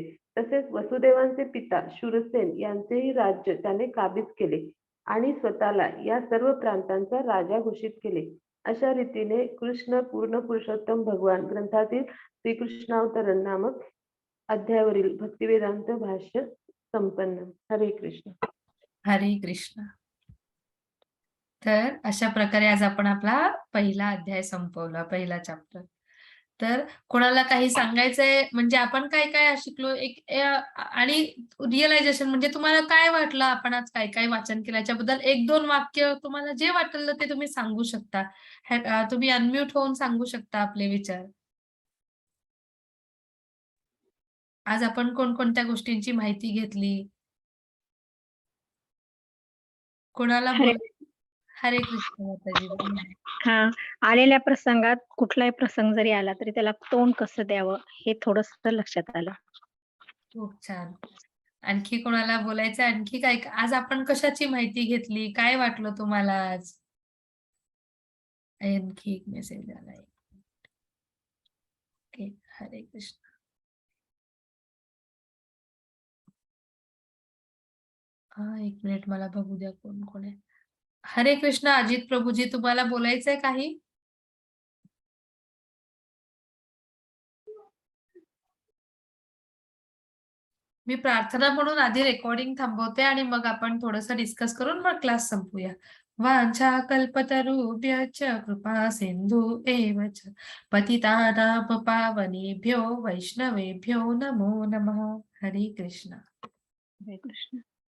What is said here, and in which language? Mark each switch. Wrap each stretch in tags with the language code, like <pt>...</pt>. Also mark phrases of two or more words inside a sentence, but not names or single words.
<mr>तसेच वसुदेवांचे पिता शूरसेन यांचेही राज्य त्याने काबीज केले आणि स्वतःला या सर्व प्रांतांचा राजा घोषित केले. अशा रीतीने कृष्ण पूर्ण पुरुषोत्तम भगवान ग्रंथातील श्रीकृष्णावतरण नामक अध्यायावरील भक्तिवेदांत भाष्य संपन्न. हरे कृष्ण. हरे कृष्ण. तर अशा प्रकारे आज आपण आपला पहिला अध्याय संपवला, पहिला चॅप्टर. तर कोणाला काही सांगायचंय म्हणजे आपण काय काय शिकलो आणि रिअलायझेशन म्हणजे तुम्हाला काय वाटलं, आपण आज काय काय वाचन केलं याच्याबद्दल 1-2 वाक्य तुम्हाला जे वाटलं ते तुम्ही सांगू शकता. तुम्ही अनम्यूट होऊन सांगू शकता आपले विचार. आज आपण कोणकोणत्या गोष्टींची माहिती घेतली, कोणाला हरे हरे कृष्ण माताजी. हा आलेल्या प्रसंगात कुठलाही प्रसंग जरी आला तरी त्याला तोंड कसं द्यावं हे थोडंसं लक्षात आलं. खूप छान. आणखी कोणाला बोलायचं? आणखी काय आज आपण कशाची माहिती घेतली, काय वाटलं तुम्हाला आज? आणखी एक मेसेज आलाय. ओके. हरे कृष्ण. एक मिनिट मला बघू द्या कोण कोण आहे. हरे कृष्ण. अजित प्रभूजी, तुम्हाला बोलायचंय काही? मी प्रार्थना म्हणून आधी रेकॉर्डिंग थांबवते आणि मग आपण थोडंसं डिस्कस करून मग क्लास संपूया.</mr> <sa>वांछा कल्पतरुभ्यश्च कृपा सिंधु एव च पतितानां पावनेभ्यो वैष्णवेभ्यो नमो नमः.</sa> <mr>हरे कृष्ण. हरे कृष्ण.</mr>